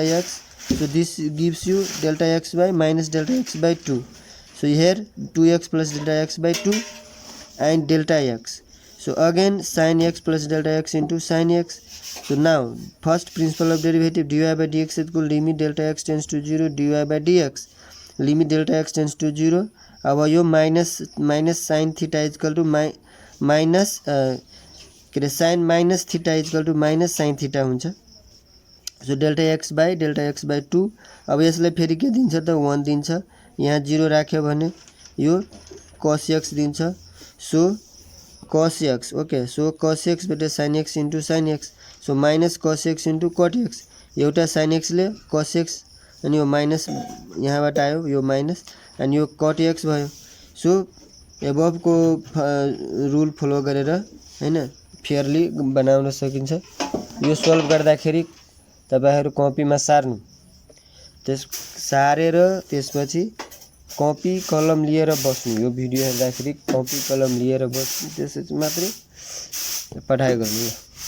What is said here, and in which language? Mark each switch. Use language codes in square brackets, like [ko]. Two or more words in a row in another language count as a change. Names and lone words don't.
[en] x so this gives you delta x by minus delta x by 2 so here 2x plus delta x by 2 and delta x so again sin x plus delta x into sin x so now first principle of derivative dy by dx is equal limit delta x tends to 0 dy by dx limit delta x tends to 0 [ne] अब यो [en] minus sin theta is equal to minus [ne] के रे [en] sin minus theta is equal to minus sin theta [ne] हुन्छ [en] so delta x by 2 [ne] अब यसलाई फेरि के दिन्छ त 1 दिन्छ यहाँ 0 राख्यो भने यो [en] cos x दिन्छ so cos x okay so cos x बटे sin x into sin x so minus cos x into cot x [ne] एउटा [en] sin x [ne] ले cos x अनि यो माइनस यहाँबाट आयो यो माइनस and यो cot x भयो सो एबभ को [en] rule follow [ne] गरेर हैन फेयरली बनाउन सकिन्छ यो सल्भ गर्दाखेरि तपाईहरु कपीमा सार्नु त्यस सारेर त्यसपछि कपी कलम लिएर बस्नु यो भिडियो हेर्दाखेरि कपी कलम लिएर बस्नु त्यसपछि मात्रै पढाइ गर्नु